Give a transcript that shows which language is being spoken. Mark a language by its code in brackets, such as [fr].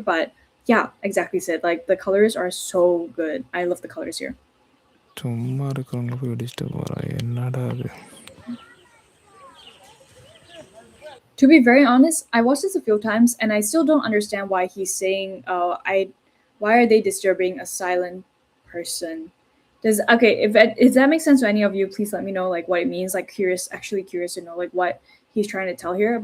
[en] But yeah, exactly, Sid. Like the colors are so good. I love the colors here. [ta] சும்மா இருக்கிறவங்க போய் அடிச்சுட்டு போறா, என்னடா அது? [en] To be very honest, I watched this a few times and I still don't understand why he's saying, why are they disturbing a silent person? Does that make sense to any of you? Please let me know like what it means. Like actually curious to know like what he's trying to tell here.